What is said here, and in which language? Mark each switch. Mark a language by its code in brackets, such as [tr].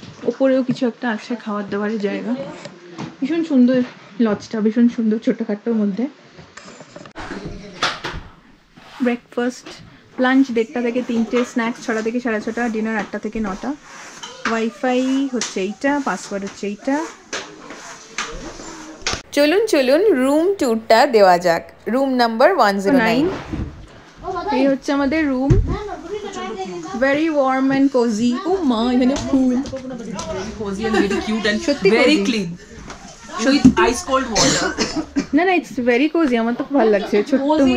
[bn] উপরেও কিছু একটা আছে খাওয়ার দাওয়ারের জায়গা ভীষণ সুন্দর লজটা ভীষণ সুন্দর ছোটখাটোর মধ্যে ব্রেকফাস্ট লাঞ্চ 1:30 থেকে 3টে স্ন্যাক্স 6টা থেকে 6:30 ডিনার 8টা থেকে 9টা ওয়াইফাই হচ্ছে এইটা পাসওয়ার্ড হচ্ছে এইটা চলুন চলুন রুম ট্যুরটা দেওয়া যাক রুম নাম্বার 109 এই হচ্ছে আমাদের room [en] very warm and cozy oh my [bn] এখানে ফুল [en] very cozy and very cute and very clean with ice cold water [bn] না না [en] it's very cozy [bn] আমার তো খুব ভালো লাগছে ছোট্ট মতো